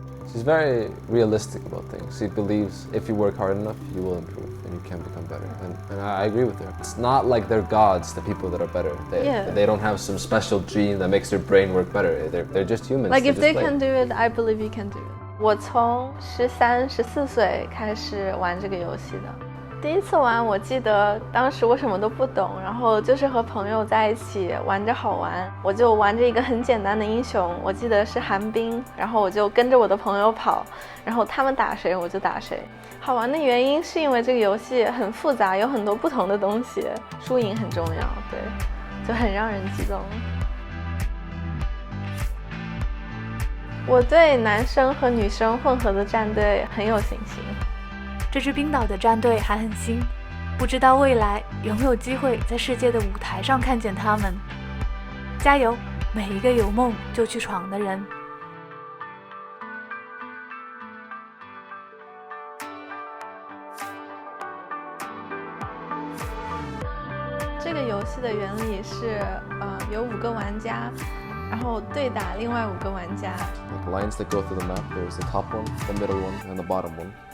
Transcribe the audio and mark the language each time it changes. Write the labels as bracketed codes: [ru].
[en] She's very realistic about things. She believes if you work hard enough, you will improve. and you can become better. And I agree with her. It's not like they're gods, the people that are better. They don't have some special gene that makes their brain work better. They're just humans. Like if they play. can do it, I believe you can do it. [zh] 我从13、14岁开始玩这个游戏的。第一次玩，我记得当时我什么都不懂，然后就是和朋友在一起玩着好玩。我就玩着一个很简单的英雄，我记得是寒冰，然后我就跟着我的朋友跑，然后他们打谁我就打谁。好玩的原因是因为这个游戏很复杂，有很多不同的东西，输赢很重要，对，就很让人激动。我对男生和女生混合的战队很有信心。这支冰岛的战队还很新，不知道未来有没有机会在世界的舞台上看见他们。加油，每一个有梦就去闯的人。这个游戏的原理是，有5个玩家，然后对打另外5个玩家。 [en] Like lines that go through the map. There's the top one, the middle one, and the bottom one.